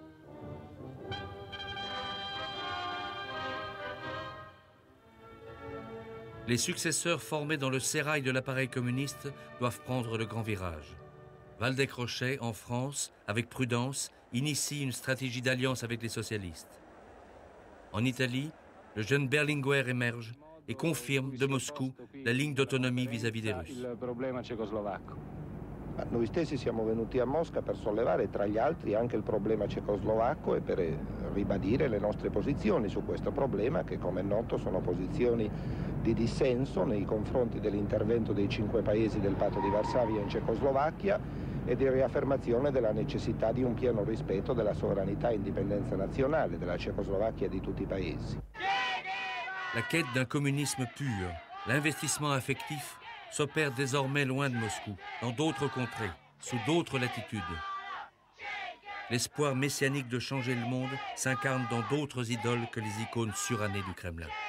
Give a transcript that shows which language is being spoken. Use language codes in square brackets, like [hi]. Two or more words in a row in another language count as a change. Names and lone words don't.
[fr] Les successeurs formés dans le sérail de l'appareil communiste doivent prendre le grand virage. Waldeck-Rochet, en France, avec prudence, initie une stratégie d'alliance avec les socialistes. En Italie, le jeune Berlinguer émerge et confirme de Moscou la ligne d'autonomie vis-à-vis des Russes. [it] Noi stessi siamo venuti a Mosca per sollevare tra gli altri anche il problema cecoslovacco e per ribadire le nostre posizioni su questo problema che, come è noto, sono posizioni di dissenso nei confronti dell'intervento dei 5 paesi del Patto di Varsavia in Cecoslovacchia e di riaffermazione della necessità di un pieno rispetto della sovranità e indipendenza nazionale della Cecoslovacchia e di tutti i paesi. [fr] La quête d'un communisme pur, l'investissement affectif s'opère désormais loin de Moscou, dans d'autres contrées, sous d'autres latitudes. L'espoir messianique de changer le monde s'incarne dans d'autres idoles que les icônes surannées du Kremlin.